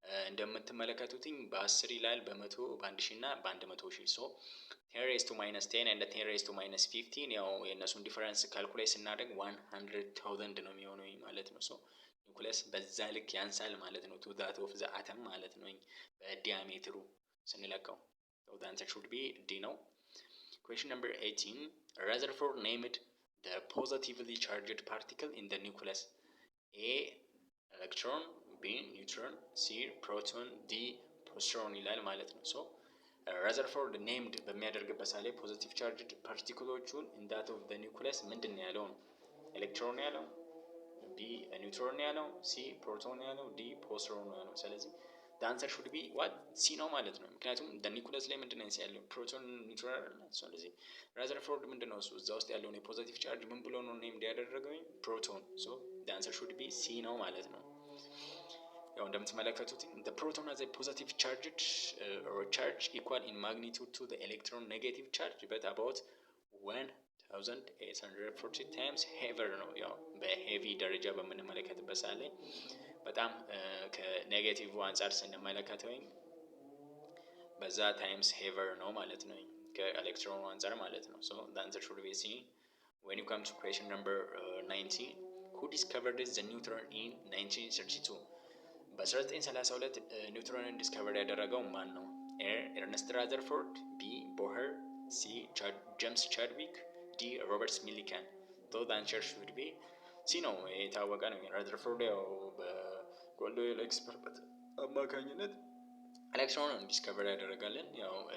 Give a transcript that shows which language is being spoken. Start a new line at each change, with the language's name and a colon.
Amharic: እንደምትመለከቱትኝ በ10 ይላል በመቶ በ1000 እና በ100,000 ሶ
English: 10 raised to minus 10 and 10 raised to minus 15
Amharic: ያው የነሱን ዲፈረንስ ካልኩሌት ስናደርግ 100,000 ነው የሚሆነው ማለት ነው። ሶ ኒኩለስ በዛ ልክ ያንሳል ማለት ነው
English: to that of the atom
Amharic: ማለት ነው በዲያሜትሩ ስንለካው።
English: so the answer should be D
Amharic: ነው።
English: Question number 18 Rutherford named the positively charged particle in the nucleus. A electron, B neutron, C proton, D positron ይላል ማለት ነው። so Rutherford named
Amharic: በሚያደርግበት ሳለ ፖዚቲቭ ቻርጅድ ፓርቲክሎቹን
English: in that of the nucleus
Amharic: ምንድን ነው ያለው? ኤሌክትሮን ነው ያለው፣ B ኒውትሮን ነው ያለው፣ C ፕሮቶን ነው ያለው፣ D ፖስትሮን ነው ያለው። ስለዚህ
English: the answer should be what
Amharic: C ነው ማለት ነው። ምክንያቱም the nucleus ላይ ምንድን ነው ያለው? ፕሮቶን ኒውትሮን። ስለዚህ Rutherford ምንድን ነው እሱ እዛ ውስጥ ያለውን የፖዚቲቭ ቻርጅ ምን ብሎ ነው ኔም ያደረገው?
English: ፕሮቶን። so the answer should be C ነው ማለት ነው። ያው እንደምትመለከቱት the proton has a positive charged or charge equal in magnitude to the electron negative charge but about 1840 times heavier ነው።
Amharic: ያው በሄቪ ደረጃ በምንመለከትበት ሰዓት ላይ በጣም ከኔጌቲቭ አንፃር ስንመለከተው በዛ ታይምስ ሄቨር ነው ማለት ነው ከኤሌክትሮኑ አንፃር ማለት ነው።
English: so the answer should be C. when you come to question number 19 who discovered the neutron in 1932?
Amharic: በ1932 ኒውትሮንን ዲስከቨር ያደረገው ማን ነው? ኤ ኤርነስት ራዘርፎርድ፣ ቢ ቦኸር፣ ሲ ጄምስ ቻድዊክ፣ ዲ ሮበርት ሚሊካን።
English: so the answer should be C
Amharic: ነው። የታወቀ ነው። ራዘርፎርድ ያው በጎልድዌል ኤክስፐሪመንት አማካኝነት ኤሌክትሮንን ዲስከቨር ያደረጋለን። ያው